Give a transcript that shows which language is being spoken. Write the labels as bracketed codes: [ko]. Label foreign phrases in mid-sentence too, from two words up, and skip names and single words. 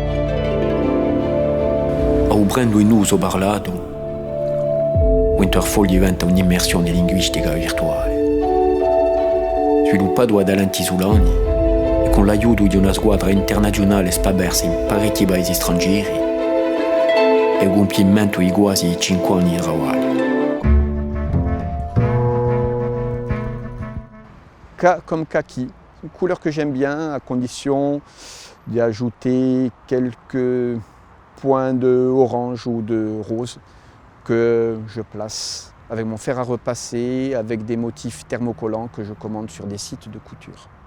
[it] Aprendo in uso parlato, Winterfall diventa un'immersione linguistica virtuale, sviluppata da talenti isolani e con l'aiuto di una squadra internazionale sparsa in parecchi paesi stranieri e il compimento di quasi 5 anni di lavoro. [fr] K comme kaki, une couleur que j'aime bien à condition d'y ajouter quelques points de orange ou de rose que je place avec mon fer à repasser, avec des motifs thermocollants que je commande sur des sites de couture.